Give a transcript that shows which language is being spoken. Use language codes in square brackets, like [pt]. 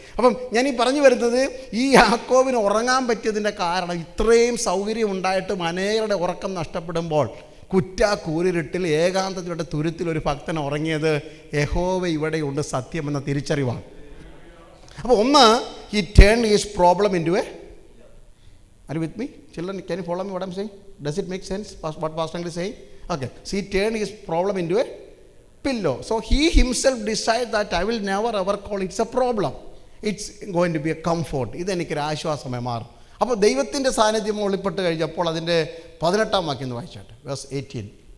[ml] അപ്പം ഞാനീ പറഞ്ഞു വരുന്നത്, ഈ യാക്കോബിന് ഉറങ്ങാൻ പറ്റിയതിൻ്റെ കാരണം ഇത്രയും സൗകര്യം ഉണ്ടായിട്ടും അനേകരുടെ ഉറക്കം നഷ്ടപ്പെടുമ്പോൾ കൂരിരുട്ടിൽ ഏകാന്തതയുടെ തുരുത്തിൽ ഒരു ഭക്തൻ ഉറങ്ങിയത് യഹോവ ഇവിടെയുണ്ട് സത്യമെന്ന തിരിച്ചറിവാണ്. [en] അപ്പോൾ ഒന്ന്, he turn his problem into a, are you with me children? Can you follow me what I am saying? Does it make sense what pastor uncle is saying? Okay, so he turned his problem into a pillow. So he himself decided that I will never ever call it's a problem. It's going to be a comfort. [ml] ഇതെനിക്കൊരു ആശ്വാസമായി മാറും. അപ്പോൾ ദൈവത്തിൻ്റെ സാന്നിധ്യം വെളിപ്പെട്ട് കഴിഞ്ഞപ്പോൾ അതിൻ്റെ 18-ാം വാക്യം ഒന്ന് വായിച്ചാട്ടെ, വേഴ്സ് 18.